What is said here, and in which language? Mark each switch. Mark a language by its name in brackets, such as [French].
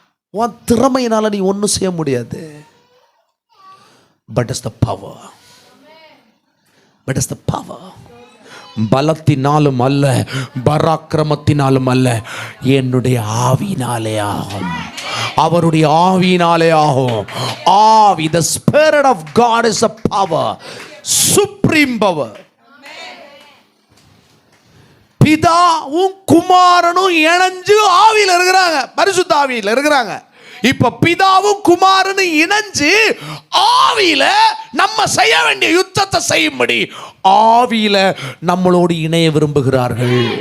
[Tamil] உன் திறமையினால நீ ஒன்றும் செய்ய முடியாது. [English] But it's the power. [Tamil] But it's the power. பலத்தினாலும் அல்ல, பராக்கிரமத்தினாலும் அல்ல, என்னுடைய ஆவியினாலே ஆகும். அவருடைய ஆவியினாலே ஆகும். [English] ஆவி, the spirit of God is a power, supreme power. [Tamil] பிதாவும் குமாரனும் இணைஞ்சு ஆவியில் இருக்கிறாங்க, பரிசுத்த ஆவியில் இருக்கிறாங்க. இப்ப பிதாவும் குமாரனும் இணைஞ்சு ஆவியில நம்ம செய்ய வேண்டிய யுத்தத்தை செய்யும்படி ஆவியில நம்மளோடு இணைய விரும்புகிறார்கள்.